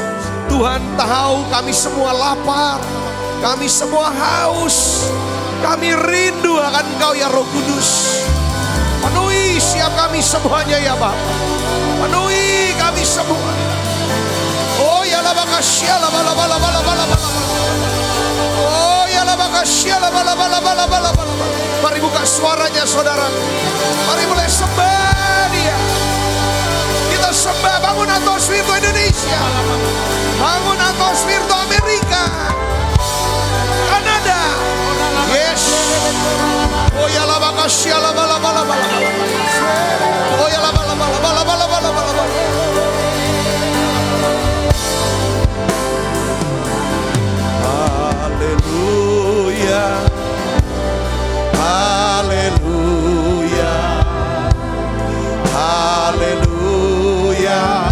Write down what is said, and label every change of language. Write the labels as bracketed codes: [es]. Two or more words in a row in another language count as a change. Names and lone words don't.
[id] Tuhan tahu kami semua lapar, kami semua haus, kami rindu akan Engkau ya Roh Kudus. Penuhi siap kami semuanya ya Bapa. Penuhi kami semua. Oh ya la bakasya la bala bala bala bala bala. Oh ya la bakasya la bala bala bala bala bala. Mari buka suaranya saudara. Mari mulai sembah Dia. Kita sembah. Bangun atmosfer Indonesia. Bangun atmosfer Amerika. Kanada. Yes. Oh ya la bakasya la bala bala bala. Oh ya la bala bala bala bala bala bala. Haleluya. Haleluya. Haleluya.